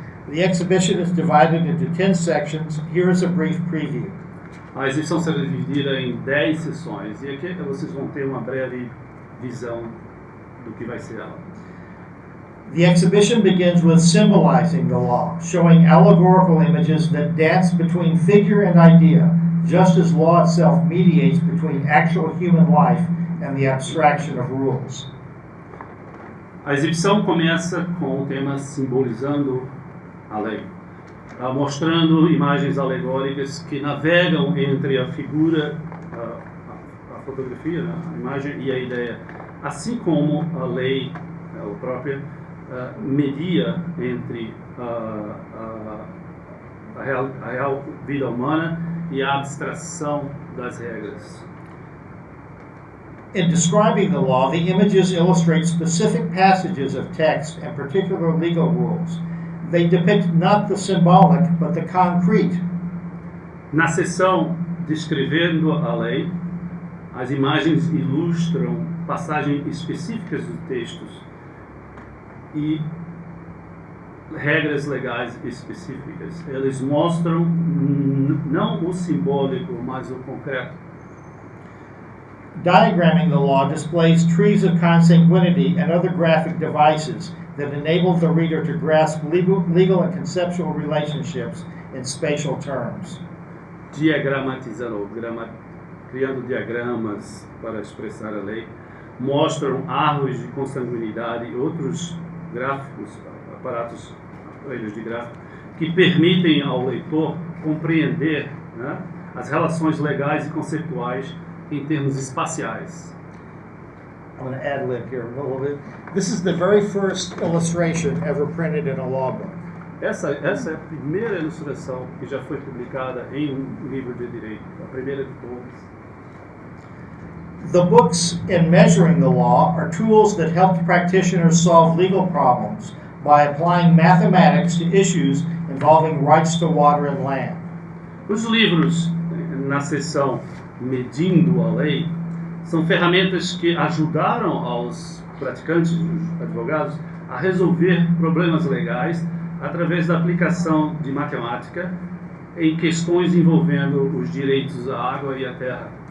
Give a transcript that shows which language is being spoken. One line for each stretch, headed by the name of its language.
English: The exhibition is divided into 10 sections. Here is a brief preview.
Portuguese: A exibição será dividida em 10 sessões e aqui vocês vão ter uma breve visão do que vai ser ela.
English: The exhibition begins with symbolizing the law, showing allegorical images that dance between figure and idea, just as law itself mediates between actual human life and the abstraction of rules.
Portuguese: A exibição começa com o tema simbolizando a lei, mostrando imagens alegóricas que navegam entre a figura, a fotografia, né, a imagem e a ideia, assim como a lei, a própria, media entre a real vida humana e a abstração das regras.
English: In describing the law, the images illustrate specific passages of text and particular legal rules. They depict not the symbolic, but the concrete.
Portuguese: Na seção descrevendo a lei, as imagens ilustram passagens específicas dos textos e regras legais específicas. Eles mostram não o simbólico, mas o concreto.
English: Diagramming the law displays trees of consanguinity and other graphic devices that enable the reader to grasp legal and conceptual relationships in spatial terms.
Portuguese: Diagramatizando, criando diagramas para expressar a lei, mostram árvores de consanguinidade e outros gráficos, aparelhos de gráfico, que permitem ao leitor compreender, né, as relações legais e conceituais em termos espaciais.
English: I'm going to ad lib here a little bit. This is the very first illustration ever printed in a law book.
Portuguese: Essa é a primeira ilustração que já foi publicada em um livro de direito, a primeira de todas.
English: The books in Measuring the Law are tools that help practitioners solve legal problems by applying mathematics to issues involving rights to water and land.
Portuguese: Os livros, na seção Medindo a Lei, são ferramentas que ajudaram aos praticantes, os advogados, a resolver problemas legais através da aplicação de matemática em questões envolvendo os direitos à água e à terra.